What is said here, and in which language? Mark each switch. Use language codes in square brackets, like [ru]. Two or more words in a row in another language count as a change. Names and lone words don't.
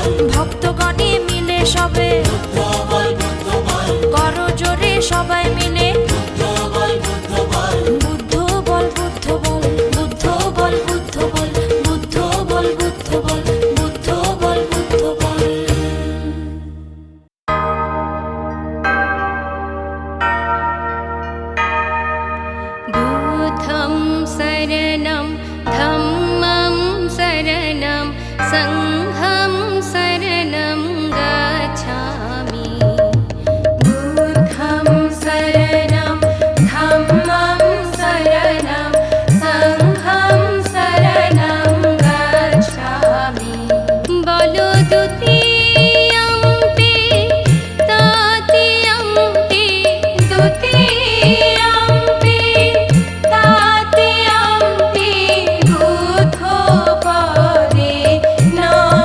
[bn] ভক্তগণে মিলে সবে। বুদ্ধ বল, বুদ্ধ বল, করো জোরে সবাই মিলে। বুদ্ধ বল, বুদ্ধ বল, বুদ্ধ বল, বুদ্ধ বল, বুদ্ধ বল, বুদ্ধ বল, বুদ্ধ বল, বুদ্ধ বল, বুদ্ধ বল, বুদ্ধ বল। [pi] बुद्धं शरणं धम्मं शरणं संघं शरणं गच्छामि। बुद्धं शरणं धम्मं शरणं संघं शरणं गच्छामि। बोलो द्वितीयम्पि तृतीयम्पि द्वितीयम्पि तृतीयम्पि बुद्धो पदे नमः।